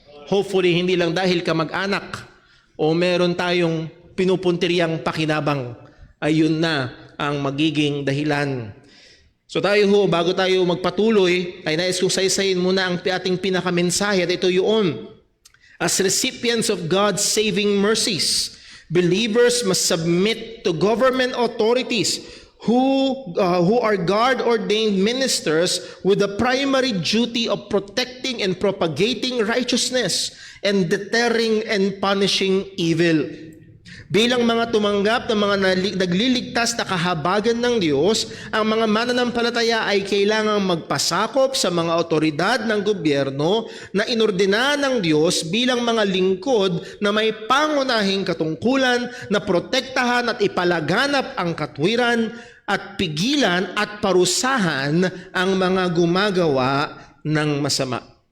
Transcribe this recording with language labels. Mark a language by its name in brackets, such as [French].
[Filipino] Hopefully, hindi lang dahil kamag-anak o meron tayong pinupuntiriyang pakinabang, ayun na ang magiging dahilan. So tayo ho, bago tayo magpatuloy, ay nais kong saysayin muna ang ating pinakamensahe at ito yun. [English] As recipients of God's saving mercies, believers must submit to government authorities who are God-ordained ministers with the primary duty of protecting and propagating righteousness and deterring and punishing evil. [Filipino] Bilang mga tumanggap ng mga nagliligtas na kahabagan ng Diyos, ang mga mananampalataya ay kailangang magpasakop sa mga otoridad ng gobyerno na inordina ng Diyos bilang mga lingkod na may pangunahing katungkulan na protektahan at ipalaganap ang katwiran at pigilan at parusahan ang mga gumagawa ng masama.